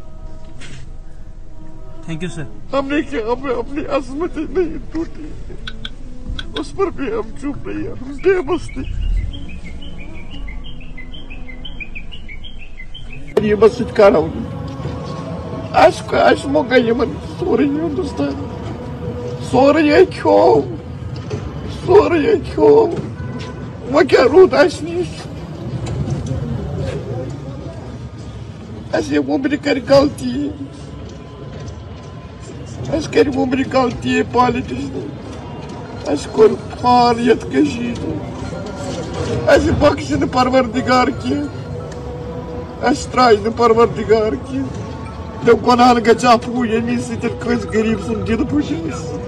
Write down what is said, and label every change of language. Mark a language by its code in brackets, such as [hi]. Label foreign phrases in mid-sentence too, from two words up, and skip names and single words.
[en] thank you sir, [ur] ہم نے کیا ہمیں اپنی عظمت نہیں ٹوٹی، اس پر بھی ہم چپ رہی ہیں، ہم بے بس تھے۔ یہ بس کرو اس موقع [ks] یمن سورے ہندوستان سورے کھو وہ کیا روٗد اَسہِ نِش، اَسہِ وُمرِ کَرِ غلطی، اَسہِ کَرِ وُمرِ غلطی پالِٹِشنہٕ، اَسہِ کوٚر فال یَتھ کٔشیٖرِ، اَسہِ بخشہِ نہٕ پروردِگار کینٛہہ، اَسہِ ترٛایہِ نہٕ پروردِگار کینٛہہ، دوٚپ گۄنہَن گژھِ اَپوٗ ییٚمہِ سۭتۍ کٲنٛسہِ غریٖب سُنٛد دِل پھُٹہِ،